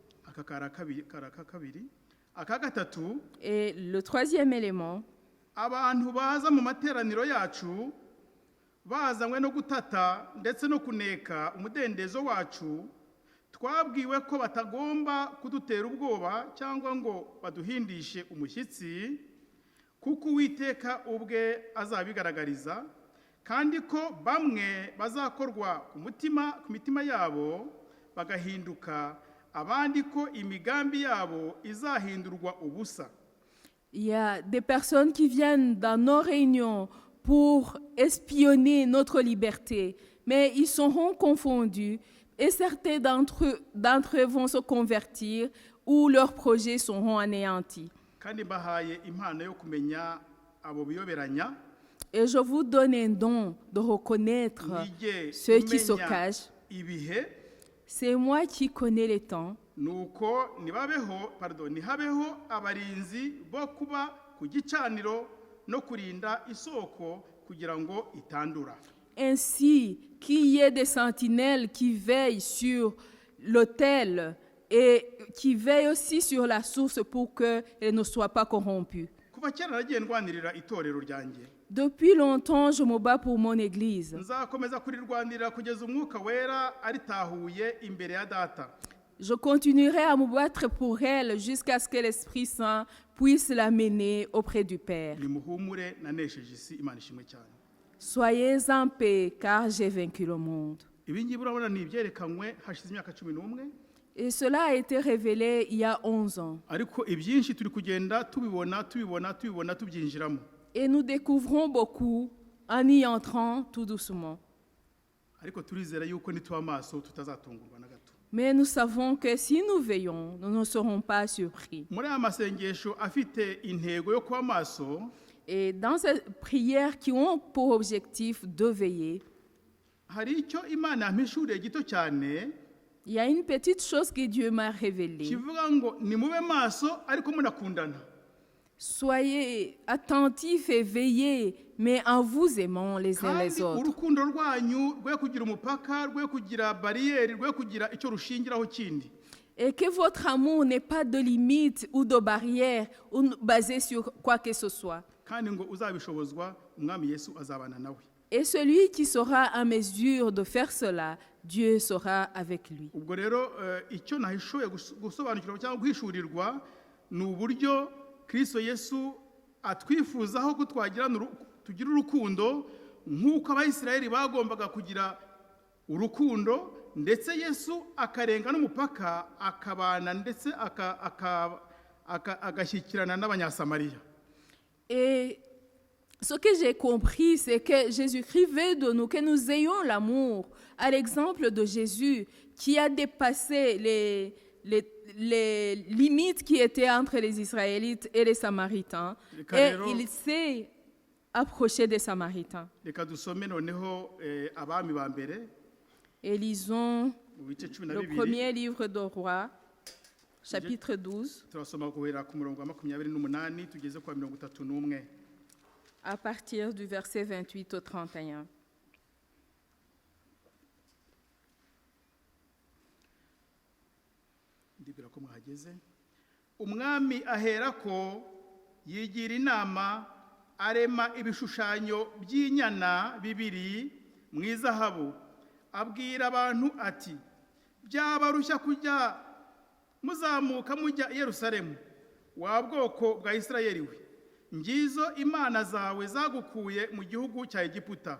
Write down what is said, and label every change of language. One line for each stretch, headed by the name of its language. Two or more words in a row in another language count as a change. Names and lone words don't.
Kinyarwanda: Aka kara kabiri. Aka gatatu,
French: Et le troisième élément,
Kinyarwanda: abantu baza mu materaniro yacu bazanywe no gutata ndetse no kuneka umudendezo wacu, twabwiwe ko batagomba kudutera ubwoba cyangwa ngo baduhindishe umushyitsi, kuko Uwiteka ubwe azabigaragariza, kandi ko bamwe bazakorwa ku mitima yabo bagahinduka, abandi ko imigambi yabo izahindurwa ubusa.
French: Il y a des personnes qui viennent dans nos réunions pour espionner notre liberté, mais ils seront confondus et certains d'entre eux vont se convertir ou leurs projets seront anéantis.
Kinyarwanda: Kandi bahaye impano yo kumenya abo biyoberanya,
French: Et je vous donne un don de reconnaître
Kinyarwanda: mwige
French: ceux qui se
Kinyarwanda: kumenya
French: cachent.
Kinyarwanda: ibihe,
French: C'est moi qui connais les temps.
Kinyarwanda: nuko nihabeho abarinzi bo kuba ku gicaniro no kurinda isoko kugira ngo itandura.
French: Ainsi qu'il y ait des sentinelles qui veillent sur l'autel et qui veillent aussi sur la source pour qu'elle ne soit pas corrompue.
Kinyarwanda: Kuva kera nagiye ndwanirira itorero ryanjye,
French: Depuis longtemps, je me bats pour mon église.
Kinyarwanda: nzakomeza kurirwanirira kugeza umwuka wera aritahuye imbere ya Data.
French: Je continuerai à me battre pour elle jusqu'à ce que l'Esprit Saint puisse la mener auprès du Père.
Kinyarwanda: Nimuhumure, nanesheje isi, Imana ishimwe cyane.
French: Soyez en paix, car j'ai vaincu le monde.
Kinyarwanda: Ibi ngibi urabona ni ibyerekanywe hashize imyaka 11,
French: Et cela a été révélé il y a 11 ans.
Kinyarwanda: ariko ibyinshi turi kugenda tubibona tubyinjiramo.
French: Et nous découvrons beaucoup en y entrant tout doucement.
Kinyarwanda: Ariko turizera yuko nituba amaso tutazatungurwa na gato.
French: Mais nous savons que si nous veillons, nous ne serons pas surpris.
Kinyarwanda: Muri aya masengesho afite intego yo kuba maso,
French: Et dans ces prières qui ont pour objectif de veiller,
Kinyarwanda: hari icyo Imana yampishuriye gito cyane,
French: il y a une petite chose que Dieu m'a révélée.
Kinyarwanda: kivuga ngo nimube maso ariko munakundana.
French: Soyez attentifs et veillez, mais en vous aimant les uns les
Kinyarwanda: Kandi
French: autres.
Kinyarwanda: urukundo rwanyu rwe kugira umupaka, rwe kugira bariyeri, rwe kugira icyo rushingiraho kindi.
French: Et que votre amour n'ait pas de limite ou de barrière ou basé sur quoi que ce soit.
Kinyarwanda: Kandi ngo uzabishobozwa umwami Yesu azabana nawe.
French: Et celui qui sera en mesure de faire cela, Dieu sera avec lui.
Kinyarwanda: Ubwo rero icyo nahishoye gusobanukirwa cyangwa guhishurirwa ni uburyo Kristo Yesu atwifuzaho ko tugira urukundo nk'uko Abayisiraheli bagombaga kugira urukundo, ndetse Yesu akarenga n'umupaka akabana ndetse agashyikirana n'Abanyasamariya.
French: Et ce que j'ai compris, c'est que Jésus-Christ veut de nous que nous ayons l'amour, à l'exemple de Jésus qui a dépassé les limites qui étaient entre les Israélites et les Samaritains. Et il s'est approché des Samaritains.
Kinyarwanda: Reka dusome noneho abami ba mbere
French: Et lisons
Kinyarwanda: mu bice 12.
French: le premier livre de Rois, chapitre 12,
Kinyarwanda: Turasoma guhera ku murongo wa 28 tugeze kwa 31.
French: à partir du verset 28 au 31.
Kinyarwanda: Ndibwira ko mwahageze. Umwami aherako yigira inama, arema ibishushanyo by'inyana bibiri mu izahabu, abwira abantu ati, byabarushya kujya muzamuka mujya i Yerusalemu, wa bwoko bwa Isirayeli we, ngizo imana zawe zagukuye mu gihugu cya Egiputa.